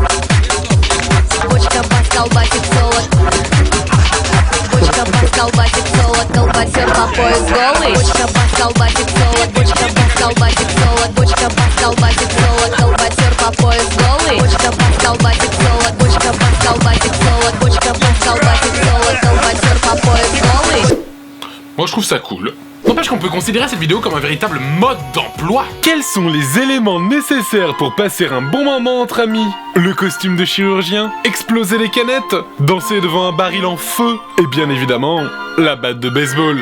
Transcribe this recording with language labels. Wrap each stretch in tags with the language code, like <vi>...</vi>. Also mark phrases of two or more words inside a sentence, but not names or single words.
<ru>Бочка бас колбасит соло. Бочка бас колбасит соло, колбасер по пояс голый. Бочка бас колбасит соло, бочка бас колбасит соло, бочка бас колбасит соло, колбасер по пояс голый. Бочка бас колбасит соло, бочка бас колбасит соло, бочка бас колбасит соло, колбасер по пояс голый.</ru> <fr>Moi, je trouve ça cool. N'empêche qu'on peut considérer cette vidéo comme un véritable mode d'emploi. Quels sont les éléments nécessaires pour passer un bon moment entre amis? Le costume de chirurgien, exploser les canettes, danser devant un baril en feu, et bien évidemment, la batte de baseball.</fr>